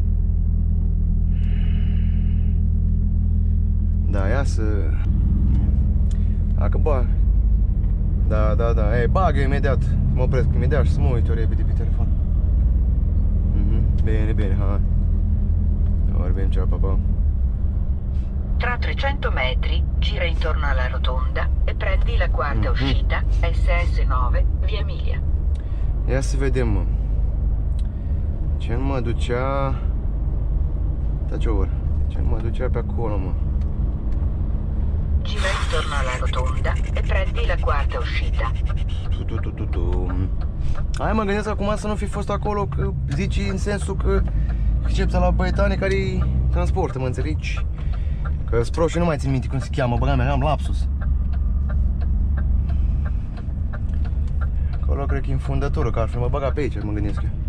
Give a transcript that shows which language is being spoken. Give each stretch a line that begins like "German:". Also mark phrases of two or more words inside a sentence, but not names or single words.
Romanian: Da, ia să... Dacă bag. Da. Ei, bagă imediat. Mă opresc imediat și să mă uit eu repede pe telefon. Bine, hai. Vorbim,
Italian: ciao, papà. Tra 300 metri, gira intorno alla rotonda e prendi la quarta uscita, SS9, via Emilia.
Romanian: Ia să vedem, mă. Ce nu mă ducea... Taci o oră. Ce nu mă ducea pe acolo, mă.
Italian: Gira intorno alla rotonda e prendi la quarta uscita.
Romanian: Hai, mă gândesc acum să nu fi fost acolo, că zici în sensul că excepția la băietane care transportă, mă înțelegi? Că spro și nu mai țin minte cum se cheamă, băga mea, am lapsus. Acolo cred că e în fundătură, că altfel mă băga pe aici, mă gândesc eu.